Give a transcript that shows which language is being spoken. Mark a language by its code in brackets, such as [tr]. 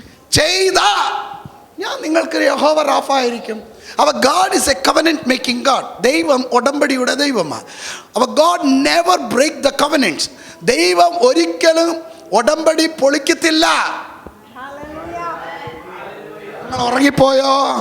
[ml] ചെയ്താ ഞാൻ നിങ്ങൾക്ക് യഹോവ റാഫ ആയിരിക്കും. [en] Our God is a covenant making God. [ml] ദൈവം ഉടമ്പടിയുടെ ദൈവമാണ്. [en] Our God never break the covenants. [ml] ദൈവം ഒരിക്കലും ഉടമ്പടി പൊളിക്കത്തില്ല. നിങ്ങൾ ഉറങ്ങിപ്പോയോ?